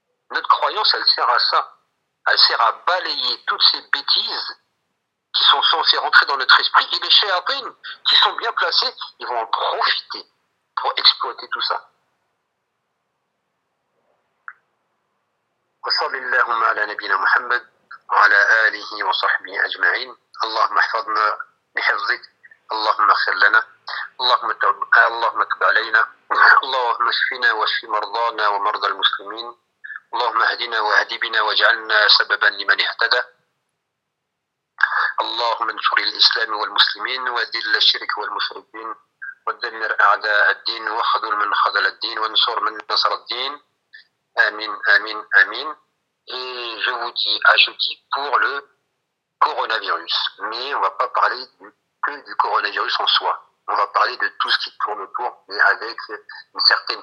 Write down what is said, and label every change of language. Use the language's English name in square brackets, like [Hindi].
[French] Notre croyance, elle sert à ça. Elle sert à balayer toutes ces bêtises qui sont censées rentrer dans notre esprit. Et les chayatines, qui sont bien placés, ils vont en profiter pour exploiter tout ça. [Arabic] وصلى اللهم على نبينا محمد وعلى آله وصحبه أجمعين اللهم احفظنا بحفظك اللهم اغفر لنا اللهم اتب علينا اللهم اشفنا واشف مرضانا ومرضى المسلمين اللهم اهدنا واهدي بنا واجعلنا سببا لمن اهتدى اللهم انصر الإسلام والمسلمين وذل الشرك والمشركين ودمر أعداء الدين وخذل من خذل الدين وانصر من نصر الدين Amin, amin, amin. [French] Et je vous dis à jeudi pour le coronavirus. Mais on ne va pas parler que du coronavirus en soi. On va parler de tout ce qui tourne autour, mais avec une certaine...